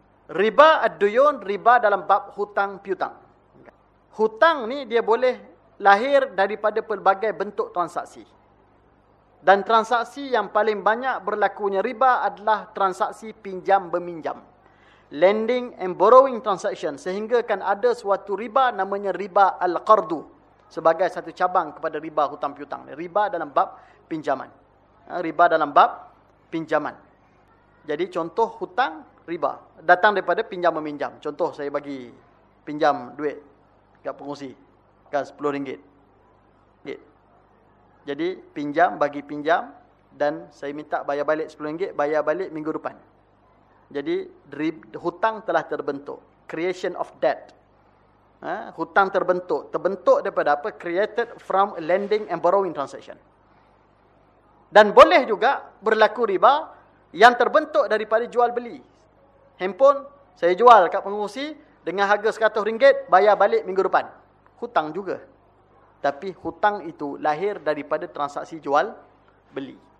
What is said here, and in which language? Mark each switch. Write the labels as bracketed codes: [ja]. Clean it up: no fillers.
[ms] Riba ad-duyun, riba dalam bab hutang piutang. Hutang ni dia boleh lahir daripada pelbagai bentuk transaksi. Dan transaksi yang paling banyak berlakunya riba adalah transaksi pinjam-meminjam. [en] Lending and borrowing transaction. [ms] Sehingga kan ada suatu riba namanya riba al-qardu. Sebagai satu cabang kepada riba hutang piutang. Riba dalam bab pinjaman. Riba dalam bab pinjaman. Jadi contoh hutang riba. Datang daripada pinjam-meminjam. Contoh saya bagi pinjam duit kat pengerusi. Kan RM10. Jadi pinjam, bagi pinjam. Dan saya minta bayar balik RM10. Bayar balik minggu depan. Jadi hutang telah terbentuk. [en] Creation of debt. [ms] Hutang terbentuk. Terbentuk daripada apa? [en] Created from lending and borrowing transaction. [ms] Dan boleh juga berlaku riba yang terbentuk daripada jual beli. Handphone saya jual kat pengerusi dengan harga RM100, bayar balik minggu depan. Hutang juga. Tapi hutang itu lahir daripada transaksi jual beli.